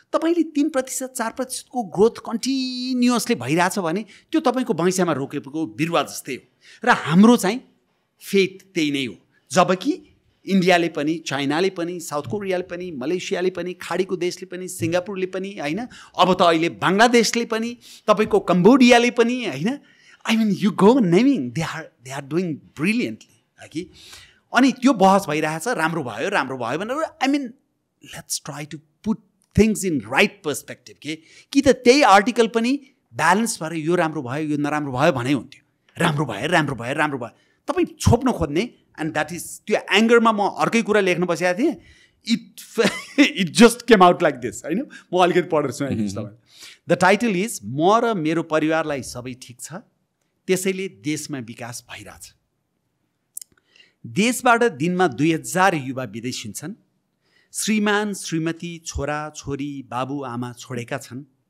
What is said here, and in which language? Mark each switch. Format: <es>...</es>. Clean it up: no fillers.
<ne>तपाईँले 3%, 4%को growth continuously भइरहेछ भने त्यो तपाईँको बगैँचामा रोकेको बिरुवा जस्तै हो। र हाम्रो चाहिँ फेथ त्यही नै हो। जबकि इन्डियाले पनि, चाइनाले पनि, साउथ कोरियाले पनि, मलेसियाले पनि, खाडीको देशले पनि, सिङ्गापुरले पनि, होइन? अब त अहिले बङ्गलादेशले पनि, तपाईँको कम्बोडियाले पनि, होइन?</ne> <en>I mean you go naming, they are doing brilliantly, है कि?</en> <ne>अनि त्यो बहस भइरहेछ, राम्रो भयो भनेर।</ne> <en>I mean let's try to put things in right perspective के।</en> <ne>कि त त्यही आर्टिकल पनि ब्यालेन्स भएर यो राम्रो भयो, यो नराम्रो भयो भने हुन्थ्यो। राम्रो भयो तपाईँ छोप्न खोज्ने,</ne> <en>and that is</en> <ne>त्यो एङ्गरमा म अर्कै कुरा लेख्न बसेको थिएँ।</ne> <en>It just came out like this, होइन?</en> <ne>म अलिकति पढेर सुनाइदिन्छु तपाईँलाई।</ne> <en>the title is</en> <ne>म र मेरो परिवारलाई सबै ठिक छ, त्यसैले देशमा विकास भइरहेछ। देशबाट दिनमा 2000 युवा विदेश हुन्छन्। श्रीमान श्रीमती, छोरा छोरी, बाबु आमा छोडेका छन्।</ne>